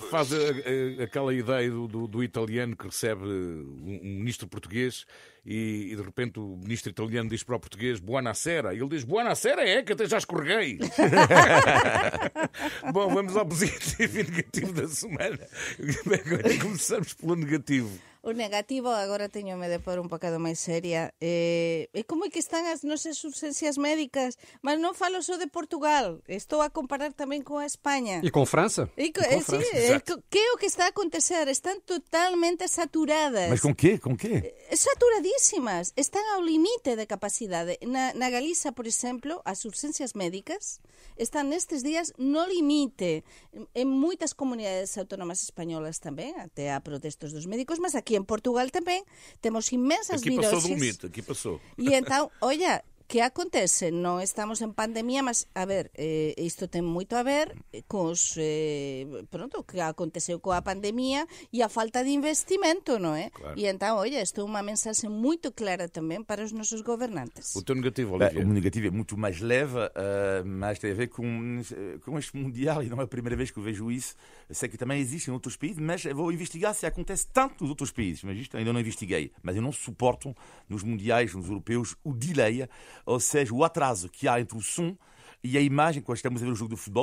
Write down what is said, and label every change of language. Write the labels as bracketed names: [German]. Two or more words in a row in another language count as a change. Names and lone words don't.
[Portuguese] Faz aquela ideia do italiano que recebe um ministro português e de repente o ministro italiano diz para o português buonasera. E ele diz buonasera que até já escorreguei. Bom, vamos ao positivo e negativo da semana. Agora começamos pelo negativo. [Galician] O negativo, agora teño-me de pôr un bocado máis seria, é como é que están as nosas urxencias médicas, mas non falo só de Portugal, estou a comparar tamén con a España. [Portuguese] E com França? [Galician] Sí, [Portuguese] Exato. [Galician] que é o que está a acontecer? Están totalmente saturadas. [Portuguese] Mas com quê? [Galician] Saturadísimas. Están ao limite de capacidade. Na Galiza, por exemplo, as urxencias médicas están nestes días no limite. En moitas comunidades autónomas españolas tamén, até há protestos dos médicos, mas aquí en Portugal tamén temos inmensas [Portuguese] Aqui passou do [Galician] viroses. [Portuguese] limite, aqui passou. E então, [Galician] olla, que acontece? Non estamos en pandemia, mas, a ver, isto ten moito a ver cos, pronto, que aconteceu coa pandemia e a falta de investimento, non é? [Portuguese] Claro. [Galician] E então, olla, isto é unha mensaxe moito clara tamén para os nosos gobernantes. O teu negativo, [Portuguese] O [Galician] Olivier. [Portuguese] meu negativo é muito mais leve, mas tem a ver com este Mundial, e não é a primeira vez que eu vejo isso. Eu sei que também existe em outros países, mas eu vou investigar se acontece tanto nos outros países. Mas isto ainda não investiguei. Mas eu não suporto nos Mundiais, nos europeus, o delay, ou seja, o atraso que há entre o som e a imagem quando estamos a ver o jogo de futebol.